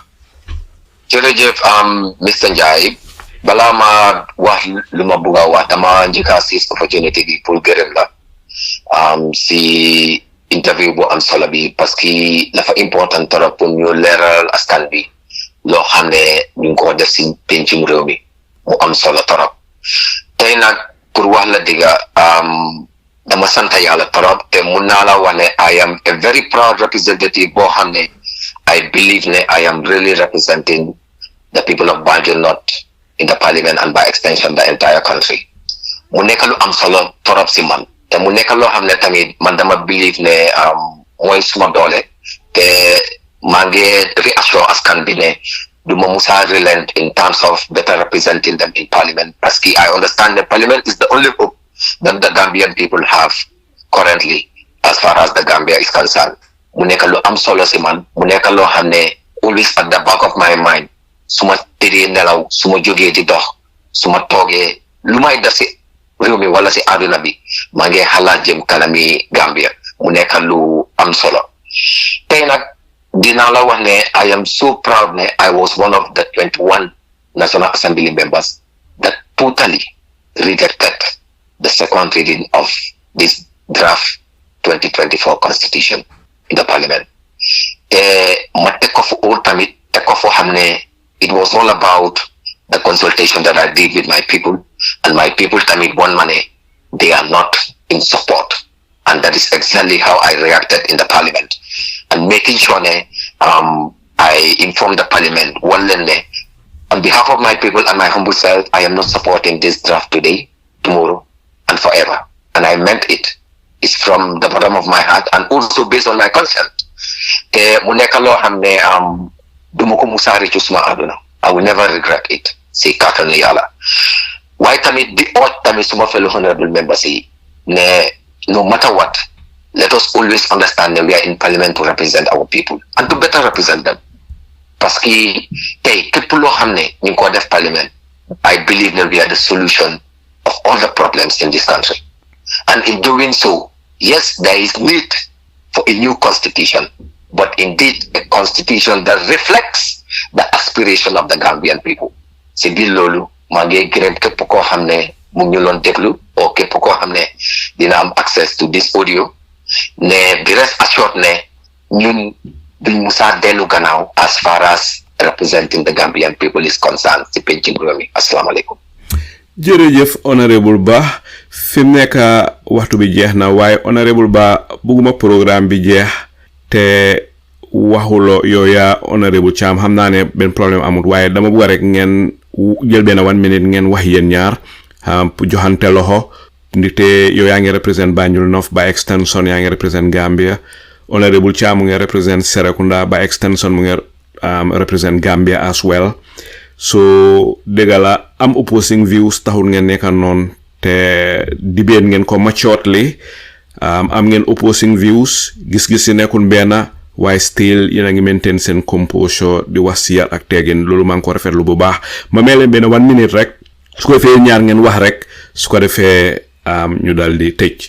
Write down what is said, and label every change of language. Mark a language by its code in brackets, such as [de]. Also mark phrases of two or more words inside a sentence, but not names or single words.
[wo] jërëjëf Mr. Njie balaa ma wax lu ma bugg a wax dama njëkk si opportunité bi pour gërëm la si interview bu am solo bi [fr] parce que [wo] dafa important trop pour ñu leeral askan bi loo xam ne ñu ngi ko def si pencum réew mi mu am solo trop tey nag pour wax la dëgga dama sant yàlla trop te mun naa la wax ne [en] I am a very proud representative [wo] boo xam ne [en] I believe [wo] ne [en] I am really representing the people of Banjul North in the Parliament and by extension the entire country. [wo] Mu nekk lu am solo trop si man te mu nekk loo xam ne tamit man dama believe ne mooy suma doole te maa ngi reassure askan bi ne du ma musa [en] relent in terms of better representing them in Parliament [fr] parce que [en] I understand that Parliament is the only hope that the Gambian people have currently as far as the Gambia is concerned. [wo] Mu nekk lu am solo si man mu nekk loo xam ne [en] always at the back of my mind [wo] suma tëddee nelaw suma jógee di dox suma toogee lu may def si réew mi wala si àdduna bi maa ngi xalaat jëm kanami Gambia mu nekk lu am solo tey nag dinaa la wax ne [en] I am so proud ne I was one of the 21 National Assembly members that totally rejected the second reading of this draft 2024 constitution in the parliament. [wo] Ma teg ko fu tamit teg ko foo xam ne [en] it was all about the consultation that I did with my people, and my people tamit one money they are not in support, and that is exactly how I reacted in the parliament, and making sure I informed the parliament on behalf of my people and my humble self, I am not supporting this draft today, tomorrow, and forever, and I meant it. It's from the bottom of my heart and also based on my consent. [wo] Mu nekk loo xam ne duma ko musa rëccu suma àdduna. [en] I will never regret it. [wo] Si kàttanu Yàlla. Waaye tamit di oot tamit suma [en] fellow honorable members [wo] yi ne [en] no matter what, let us always understand that we are in parliament to represent our people and to better represent them. [fr] Parce que [wo] tey képp loo xam ne ñu ngi ko def parliament, [en] I believe that we are the solution of all the problems in this country. And in doing so, yes, there is need for a new constitution, but indeed a constitution that reflects the aspiration of the Gambian people. [wo] Si biir loolu maa ngi gërëm képp koo xam ne mu ngi loon déglu o képp koo xam ne dina am [en] access to this audio [wo] ne [en] be rest assured [wo] ne ñun duñ musa dellu gannaaw [en] as far as representing the Gambian people is concerned [wo] si penc réew mi. Asalaamaaleykum. jërëjëf Honourable Bah fi mu nekk waxtu bi jeex na waaye Honourable Bah bugguma programme bi jeex te waxuloo yow yaa Honourable Cham xam naa ne benn problème amut waaye dama bëgg rek ngeen jël benn 1 minute ngeen wax yéen ñaar joxante loxo ndite yow yaa ngi represent Banjul North [en] by extension [wo] yaa ngi represent Gambia. Honourable Cham mu ngi represent Serekunda [en] by extension [wo] mu ngi [en] represent Gambia as well. [wo] So degala am [en] opposing views [wo] taxul ngeen nekk noon te debate ngeen ko maturely am ngeen [en] opposing views [wo] gis-gis yi nekkul benn waaye still yéen a ngi maintain seen composure di wax si yar ak teggin loolu maa ngi ko rafetlu bu baax ma may leen benn 1 minute rek su ko defee ñaar ngeen wax rek su ko defee ñu daal di tëj.